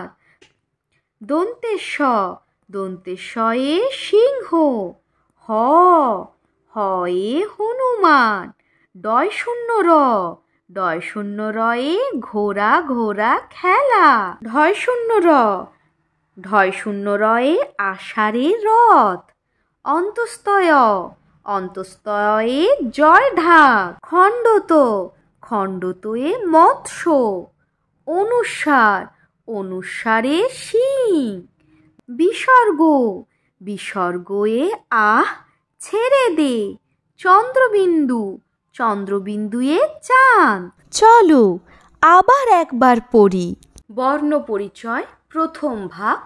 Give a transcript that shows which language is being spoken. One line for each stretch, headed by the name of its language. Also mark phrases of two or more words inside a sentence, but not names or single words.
Bangla: দন্তের স, দন্তের শয়ে সিংহ। হ, হয়ে হনুমান। ডয় শূন্য র, ডয় শূন্য রয়ে ঘোড়া ঘোড়া খেলা। ঢয় শূন্য র, ঢয় শূন্য রয়ে আষাঢ়ে রথ। অন্তস্তয়, অন্তস্তয়ে জয় ঢাক। খণ্ডত, খণ্ডতয়ে মৎস্য। অনুস্বার, অনুস্বারে শিং। বিসর্গ, বিসর্গয়ে আহ ছেড়ে দে। চন্দ্রবিন্দু, চন্দ্রবিন্দুয়ে চাঁদ। চলো আবার একবার পড়ি। বর্ণ পরিচয় প্রথম ভাগ।